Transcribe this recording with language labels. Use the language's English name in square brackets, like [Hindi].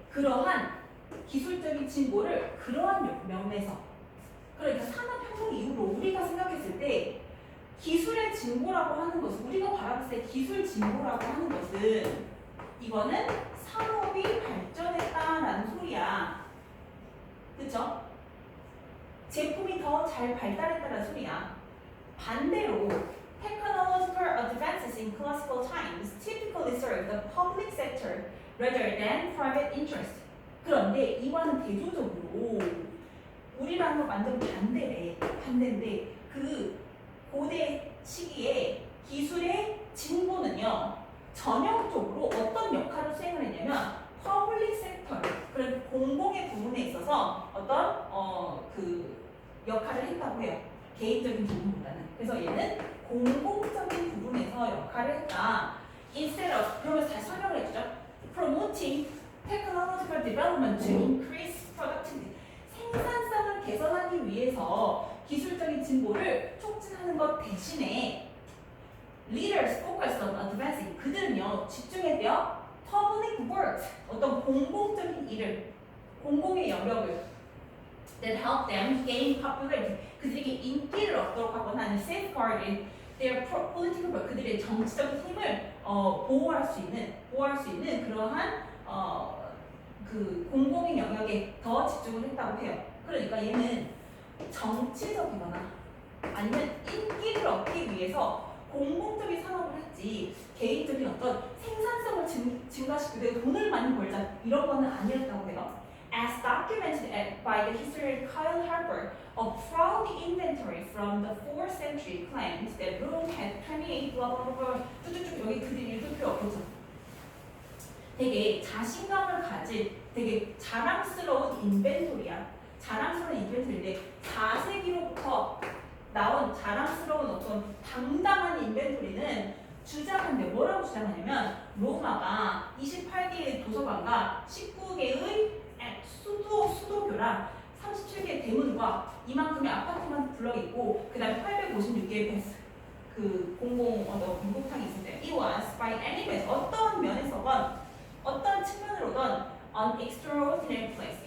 [Korean] 그러한 기술적인 진보를 그러한 면에서 그러니까 산업혁명 이후로 우리가 생각했을 때 기술의 진보라고 하는 것은 우리가 바라봤을 때 기술 진보라고 하는 것은 이거는 산업이 발전했다라는 소리야. 그쵸? 제품이 더 잘 발달했다는 소리야. 반대로 [English] technological advances in classical times typically serve the public sector rather than private interest. [Korean] 그런데 이와는 대조적으로 우리랑은 완전 반대인데 그 고대 시기에 기술의 진보는요 전형적으로 어떤 역할을 수행을 했냐면 퍼블릭 섹터, 그런 공공의 부분에 있어서 어떤 그 역할을 했다고 해요. 개인적인 부분보다는. 그래서 얘는 공공적인 부분에서 역할을 했다. [English] Instead of, [Korean] 그러면서 다시 설명을 해주죠. [English] Promoting technological development to increase productivity. [Korean] 생산성을 개선하기 위해서 기술적인 진보를 촉진하는 것 대신에 [English] leaders focused on advancing. [Korean] 그들은요 집중했대요. [English] public works, [Korean] 어떤 공공적인 일을, 공공의 영역을 [English] that help them gain popularity. [Korean] 그들에게 인기를 얻도록 하거나 아니면 [English] safeguard their political power. [Korean] 그들의 정치적인 힘을 보호할 수 있는 그러한 그 공공의 영역에 더 집중을 했다고 해요. 그러니까 얘는 정치적이거나 아니면 인기를 얻기 위해서 공공적인 산업을 했지 개인적인 어떤 생산성을 증가시키고 내가 돈을 많이 벌자 이런 거는 아니었다고 해요. [English] As documented by the historian Kyle Harper, a proud inventory from the 4th century claims that Rome had 28 blah blah blah. [Korean] 쭉쭉쭉 여기 글이 읽을 필요 없죠. 되게 자신감을 가진 되게 자랑스러운 인벤토리야. 자랑스러운 인벤토리인데 4세기로부터 나온 자랑스러운 어떤 당당한 인벤토리는 주장한데 뭐라고 주장하냐면 로마가 28개의 도서관과 19개의 수도교랑 37개의 대문과 이만큼의 아파트만 불러있고 그 다음에 856개의 그 목욕탕이 있는데 [English] It was by any means [Korean] 어떤 면에서건 어떤 측면으로든 [English] an extraordinary place.